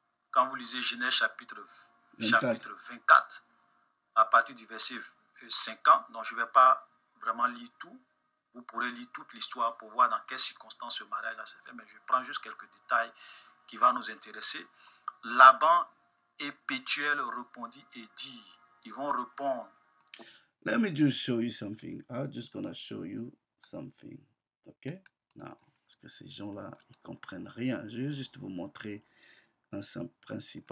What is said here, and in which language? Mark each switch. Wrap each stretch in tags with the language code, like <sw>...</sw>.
<fr>Quand vous lisez Genèse chapitre 24, à partir du verset 50, donc je ne vais pas vraiment lire tout. Vous pourrez lire toute l'histoire pour voir dans quelles circonstances ce mariage-là s'est fait, mais je prends juste quelques détails qui vont nous intéresser. Laban et Pétuel répondit et dit, ils vont répondre.</fr> <en>Let me just show you something. I'm just gonna show you something. Okay? Now,</en> <fr>Parce que ces gens-là, ils comprennent rien. Je vais juste vous montrer un simple principe.</fr>